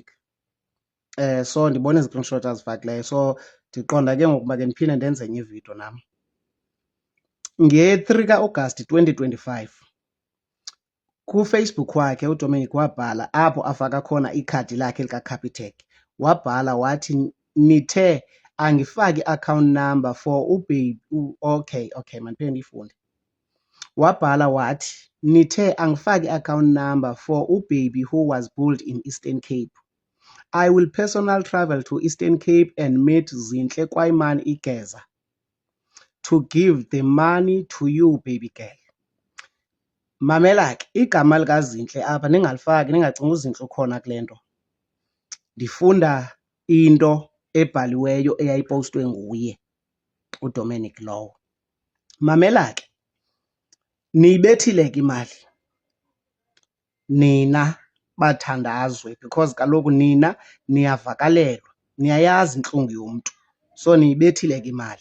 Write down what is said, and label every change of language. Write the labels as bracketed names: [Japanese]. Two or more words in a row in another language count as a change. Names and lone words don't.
[Xhosa] So ndibona ii-screenshots azifakileyo, so ndiqonda ke ngoku make ndiphinde ndenze enye ividiyo nam. Nge-3 kaAugust 2025 kuFacebook wakhe uDominic wabhala apho afaka khona ikhadi lakhe likaCapitec, wabhala wathi nithe angifaki i- [English] account number for [Xhosa] ubaby. Okay, mandiphinde ndiyifunde. Wabhala wathi nithe angifaki i- [English] account number for [Xhosa] ubaby [English] who was built in Eastern Cape. I will personal travel to Eastern Cape and meet Zinhle Kwayman Igeza to give the money to you baby girl. [Xhosa] Mamela ke igama likaZinhle apha ningalifaki, ningacinga uZinhle ukhona kule nto. Ndifunda into ebhaliweyo eyayipostwe nguye uDominic lowo. Mamela ke, niyibethile ke imali nina bathandazwe, because kaloku nina niyavakalelwa, niyayazi intlungu yomntu, so niyibethile ke imali.